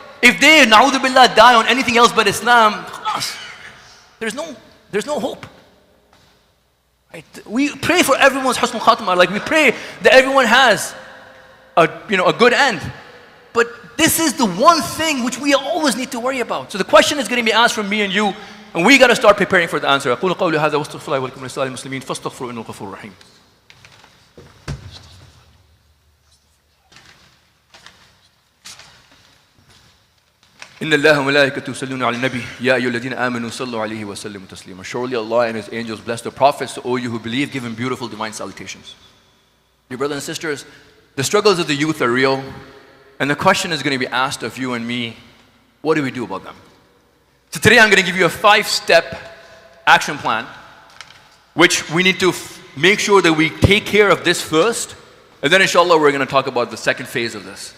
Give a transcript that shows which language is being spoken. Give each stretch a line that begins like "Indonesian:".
English: If they, na'udhu billah, die on anything else but Islam, there's no hope. Right? We pray for everyone's husnul khatimah, like we pray that everyone has a good end. But this is the one thing which we always need to worry about. So the question is going to be asked from me and you, and we got to start preparing for the answer.
Arabic: أقول قولي هذا واستغفر الله ولكم ولسائر المسلمين فاستغفروا إنه الغفور الرحيم. إن الله وملائكته يصلون على النبي يا أيها الذين آمنوا صلوا عليه وسلموا تسليما.
English: Surely Allah and His angels bless the prophets. To all you who believe, give Him beautiful divine salutations. Dear brothers and sisters, the struggles of the youth are real, and the question is going to be asked of you and me, what do we do about them? So today I'm going to give you a 5-step action plan, which we need to make sure that we take care of this first, and then inshallah we're going to talk about the second phase of this.